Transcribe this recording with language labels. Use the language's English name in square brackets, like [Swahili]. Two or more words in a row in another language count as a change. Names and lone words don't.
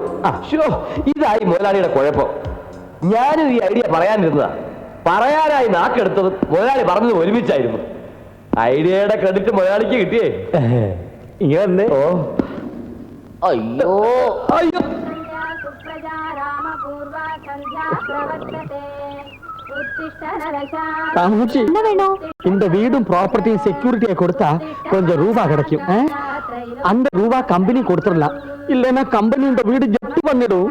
[Malayalam] ഇതായി മുതലാളിയുടെ കുഴപ്പം. ഞാനും ഈ ഐഡിയ പറയാനിരുന്നതാ. പറയാനായി നാക്കെടുത്തത് മുതലാളി പറഞ്ഞത് ഒരുമിച്ചായിരുന്നു. ഐഡിയയുടെ ക്രെഡിറ്റ് മുതലാളിക്ക് കിട്ടിയേ. ഇങ്ങനെ അയ്യോ അയ്യോ, [Tamil] இந்த வீடும் ப்ராப்பர்ட்டியும் செக்யூரிட்டியை கொடுத்தா கொஞ்சம் ரூபா கிடைக்கும். அந்த ரூபா கம்பெனி கொடுத்துடலாம். இல்லைன்னா கம்பெனி இந்த வீடு ஜப்தி பண்ணிடும்.